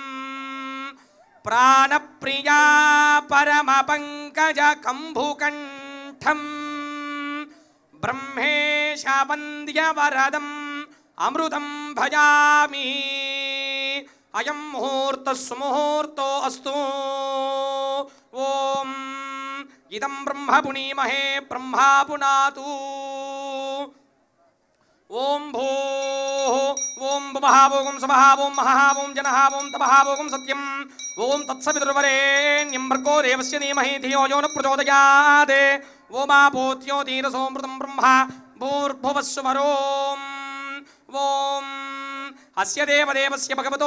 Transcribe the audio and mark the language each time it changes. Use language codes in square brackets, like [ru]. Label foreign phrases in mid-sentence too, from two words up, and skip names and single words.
[sa] प्राणप्रिया परमपङ्कजकम्भुकण्ठम् ब्रह्मेशवन्द्यवरदम् अमृतं भजामि। अयं मुहूर्तः सुमुहूर्तो अस्तु। ओम इदं ब्रह्म पुनीमहे ब्रह्मा पुनातु। ॐ भूः ॐ भुवः ॐ सुवः ॐ महः ॐ जनः ॐ तपः ॐ सत्यं ॐ तत्सवितुर्वरेण्यं भर्गो देवस्य धीमहि धियो यो न प्रचोदयात् ओमापोत्यो धीरसोमृतं ब्रह्म भूर्भुवस्सुवरोम् ॐ अस्य देवदेवस्य भगवतो